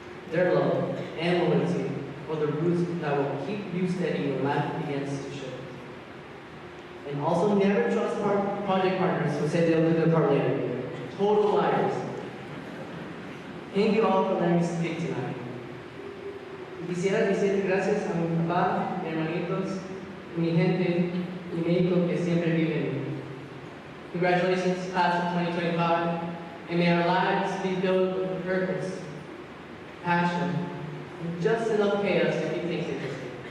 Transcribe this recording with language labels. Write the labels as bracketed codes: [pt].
[en] Their love and loyalty are the roots that will keep you steady when life begins to shift. And also never trust project partners who say they'll do their part later. Total liars. Thank you all for letting me speak tonight. [es] Quisiera decir gracias a mi papá, mi hermanitos, mi gente, y México que siempre vive en mí. [en] Congratulations, class of 2025, and may our lives be filled with purpose, passion, and just enough chaos to keep things interesting.